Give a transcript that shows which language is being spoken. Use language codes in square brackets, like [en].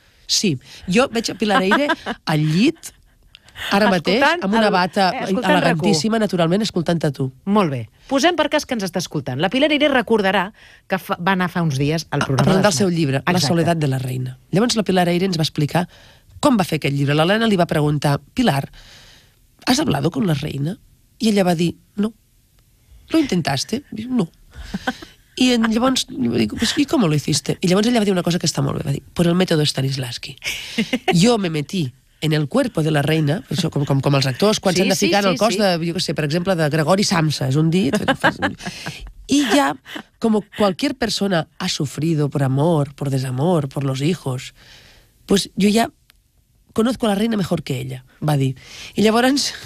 [ca] Sí, jo veig a Pilar Eire al llit, ara mateix, amb una bata elegantíssima, naturalment, escoltant-te tu. Molt bé. Posem per cas que ens està escoltant. La Pilar Eire recordarà que va anar fa uns dies al programa... A presentar el seu llibre, La soledat de la reina. Llavors la Pilar Eire ens va explicar com va fer aquest llibre. L'Helena li va preguntar, Pilar, [es] ¿has hablado con la reina? [ca] I ella va dir, no. [es] ¿Lo intentaste? No. [ca] I llavors, dic, [es] ¿y cómo lo hiciste? [ca] I llavors ella va dir una cosa que està molt bé, va dir, [es] por el método Stanislavski. Jo me metí en el cuerpo de la reina, [ca] això com els actors, quan s'han de ficar en el cos de, jo què sé, per exemple, de Gregori Samsa, és un dit, [es] y ya, como cualquier persona ha sufrido por amor, por desamor, por los hijos, pues yo ya conozco a la reina mejor que ella, va dir. [ca] I llavors...